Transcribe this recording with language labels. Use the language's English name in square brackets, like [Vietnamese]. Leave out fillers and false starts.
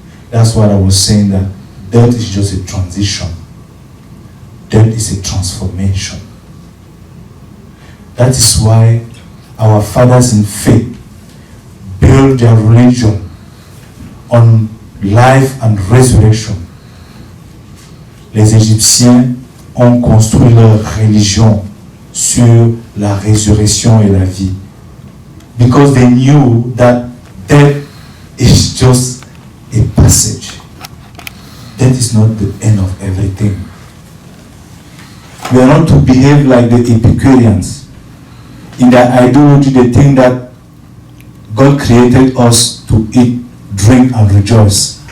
[English] That's what I was saying, that death is just a transition. Death is a transformation. That is why our fathers in faith build their religion on life and resurrection. [French] Les Égyptiens ont construit leur religion sur la résurrection et la vie. [English] Because they knew that death is just a passage. Death is not the end of everything. We are not to behave like the Epicureans. In their ideology, they think that God created us to eat, drink, and rejoice.